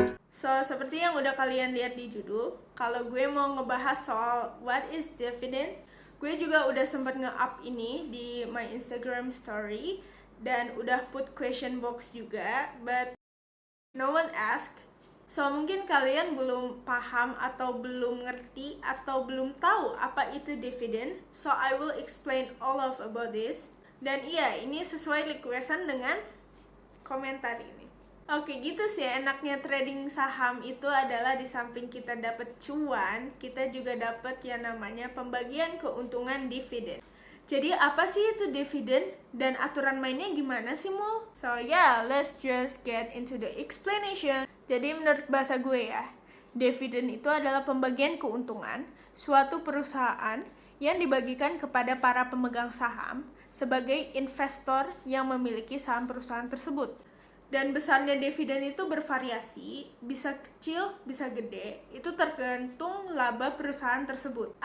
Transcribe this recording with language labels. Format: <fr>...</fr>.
<id>So, seperti yang udah kalian lihat di judul, kalau gue mau ngebahas soal</id> <en>what is dividend,</en> <id>gue juga udah sempat nge-up ini di my Instagram story dan udah</id> <en>put question box</en> <id>juga,</id> <en>but no one asked.</en> <id>So, mungkin kalian belum paham atau belum ngerti atau belum tahu apa itu dividen.</id> <en>So, I will explain all of about this.</en> <id>Dan iya, ini sesuai requestan dengan komentar ini. Oke, gitu sih enaknya trading saham itu adalah di samping kita dapat cuan, kita juga dapat yang namanya pembagian keuntungan dividen. Jadi apa sih itu dividen dan aturan mainnya gimana sih, Mul?</id> <en>So yeah, let's just get into the explanation.</en> <id>Jadi menurut bahasa gue ya, dividen itu adalah pembagian keuntungan suatu perusahaan yang dibagikan kepada para pemegang saham sebagai investor yang memiliki saham perusahaan tersebut. Dan besarnya dividen itu bervariasi, bisa kecil, bisa gede, itu tergantung laba perusahaan tersebut.</id>